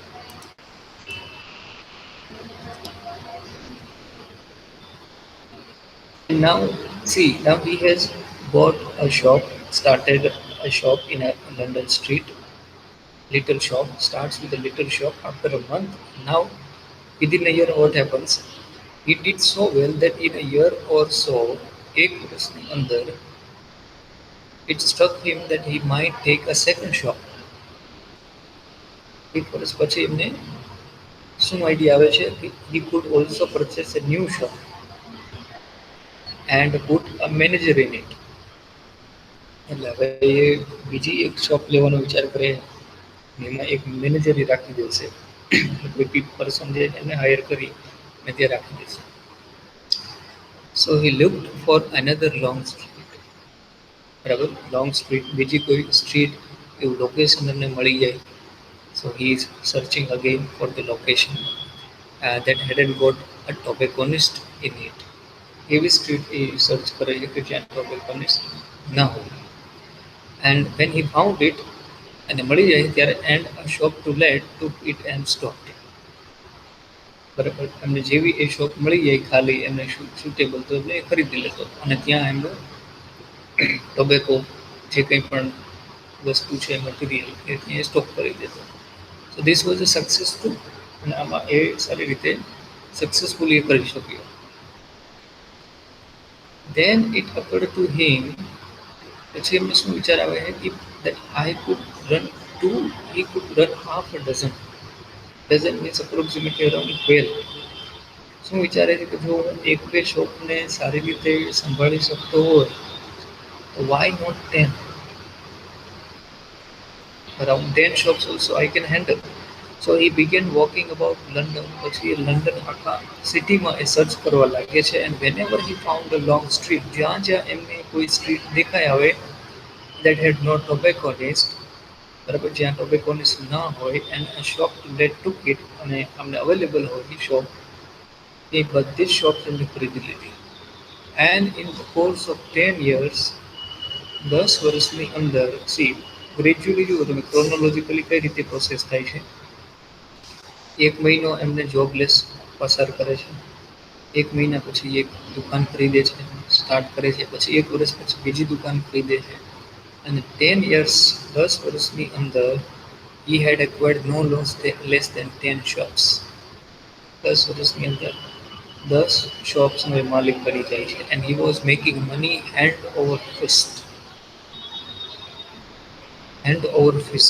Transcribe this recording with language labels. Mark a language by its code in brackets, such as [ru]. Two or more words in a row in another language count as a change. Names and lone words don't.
[en] And now, see, now he has bought a shop, started a shop in a London street, little shop, starts with a little shop after a month. Now, within a year, what happens? He did so well that in a year or so, [gu] એક વર્ષની અંદર, [en] it struck him that he might take a second shop. [gu] એક વર્ષ પછી એમને શું આઈડિયા આવે છે કે he could also purchase a new shop and put a manager in it. એટલે હવે એ બીજી એક શોપ લેવાનો વિચાર કરે, એમાં એક મેનેજર રાખી દેશે, કોઈ પર્સન જે એને હાયર કરી ને ત્યાં રાખી દેશે. [en] So he looked for another long street. [gu] બરાબર, લોંગ સ્ટ્રીટ, બીજી કોઈ સ્ટ્રીટ એવું લોકેશન એમને મળી જાય. [en] So he is searching again for the location that hadn't got a tobacconist in it. [gu] એવી સ્ટ્રીટ એ સર્ચ કરે છે કે જ્યાં tobacconist ના હોય. [en] And when he found it, [gu] અને મળી જાય ત્યારે, [en] and a shop to let took it and stopped it. [gu] બરાબર, એમને જેવી એ શોપ મળી જાય ખાલી એમને સુટેબલ તો એટલે એ ખરીદી લેતો અને ત્યાં એમનો ટોબેકો જે કંઈ પણ વસ્તુ છે મટીરિયલ એ ત્યાં સ્ટોક કરી દેતો. [en] so this was a successful [gu] અને આમાં એ સારી રીતે સક્સેસફુલી એ કરી શક્યો. [en] Then it occurred to him, [gu] પછી એમને શું વિચાર આવે છે [en] that I could run two, he could run half a dozen. Dozen means approximately around 12. [gu] શું વિચારે છે કે જો હું એક બે શોપને સારી રીતે સંભાળી શકતો હોય તો [en] why not 10? Around 10 shops also I can handle. So he began walking about London. [gu] પછી એ લંડન આખા સિટીમાં એ સર્ચ કરવા લાગે છે [en] and whenever he found a long street, [gu] જ્યાં જ્યાં એમને કોઈ સ્ટ્રીટ દેખાય આવે [en] that had no tobacconist, [gu] બરાબર, જ્યાં tobacconist ના હોય [en] and a shop that took it [gu] અને અમને અવેલેબલ હોય એ શોપ, એ બધી જ શોપ એમને ખરીદી લીધી. [en] And in the course of 10 years, [gu] 10 વર્ષની અંદર [en] see gradually [gu] જુઓ તમે ક્રોનોલોજીકલી કઈ રીતે પ્રોસેસ થાય છે. એક મહિનો એમને જોબલેસ પસાર કરે છે, એક મહિના પછી એક દુકાન ખરીદે છે, સ્ટાર્ટ કરે છે, પછી એક વર્ષ પછી બીજી દુકાન ખરીદે છે અને 10 years, 10 વર્ષની અંદર [en] he had acquired no less than 10 shops. [gu] 10 વર્ષની અંદર 10 શોપ્સનો એ માલિક બની જાય છે [en] and he was making money hand over fist.